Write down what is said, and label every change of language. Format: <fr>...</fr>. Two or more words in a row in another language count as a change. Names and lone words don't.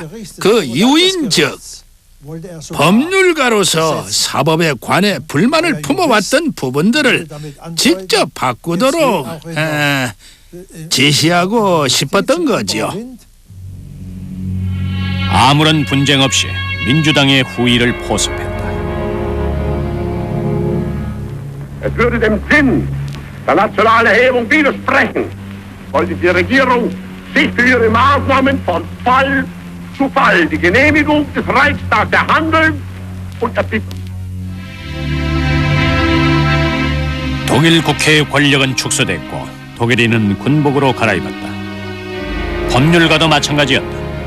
<ko>그 이유인즉 법률가로서 사법에 관해 불만을 품어왔던 부분들을 직접 바꾸도록 지시하고 싶었던 거죠. 아무런 분쟁 없이 민주당의 후위를 포섭했다.</ko> <de>Es würde dem Sinn der nationalen Erhebung widersprechen, wollte die Regierung sich für ihre Maßnahmen von Fall zu Fall die Genehmigung des Reichstags erhandeln und erbitten.</de> <ko>독일 국회의 권력은 축소됐고 독일인은 군복으로 갈아입었다. 법률가도 마찬가지였다.</ko>